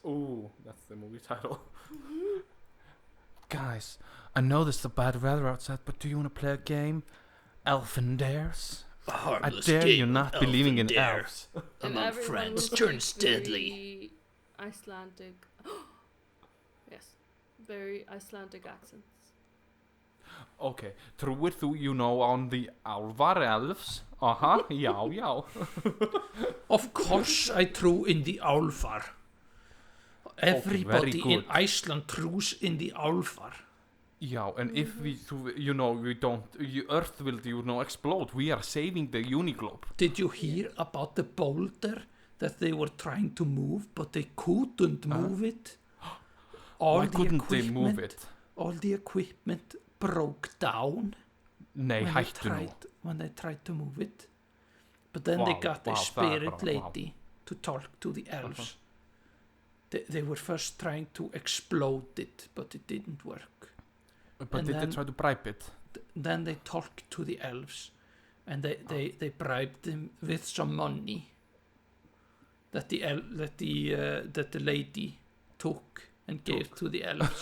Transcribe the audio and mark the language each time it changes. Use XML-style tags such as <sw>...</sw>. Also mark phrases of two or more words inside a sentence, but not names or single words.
<en>Ooh, that's the movie title. Guys, I know this is a bad weather outside, but do you want to play a game? Elf and Dares? I dare you not believing in elves. Among friends turns deadly. Icelandic. Yes. Very Icelandic accents.</en> <is>Okay, trúir þú,</is> <en>on the álvar elves? Já. Of course I true in the álvar. Everybody in Iceland trues in the álvar. Yeah, and if we don't, Earth will, explode. We are saving the Uniglobe. Did you hear about the boulder that they were trying to move, but they couldn't move it? Why couldn't they move it? All the equipment broke down.</en> <is>Nei, hættu nú.</is> <en>When they tried to move it. But then they got a spirit lady to talk to the elves. They were first trying to explode it, but it didn't work. But did they try to bribe it? Then they talked to the elves, and they bribed them with some money that the lady took and gave to the elves.</en>